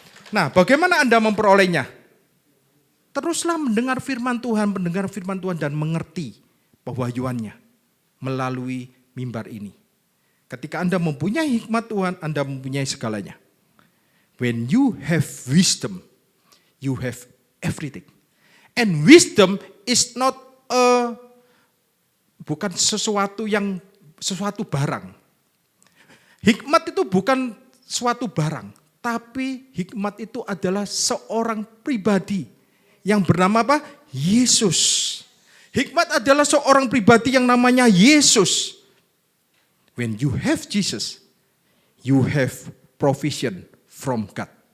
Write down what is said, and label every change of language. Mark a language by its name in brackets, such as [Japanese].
[Indonesian] Nah, bagaimana Anda memperolehnya? Teruslah mendengar firman Tuhan dan mengerti pewahyuannya melalui mimbar ini. Ketika Anda mempunyai hikmat Tuhan, Anda mempunyai segalanya. [English] When you have wisdom, you have everything. And wisdom is not [Indonesian] bukan sesuatu barang. Hikmat itu bukan suatu barang, tapi hikmat itu adalah seorang pribadi yang bernama apa? Yesus. Hikmat adalah seorang pribadi yang namanya Yesus. [English] When you have Jesus, you have provision from God.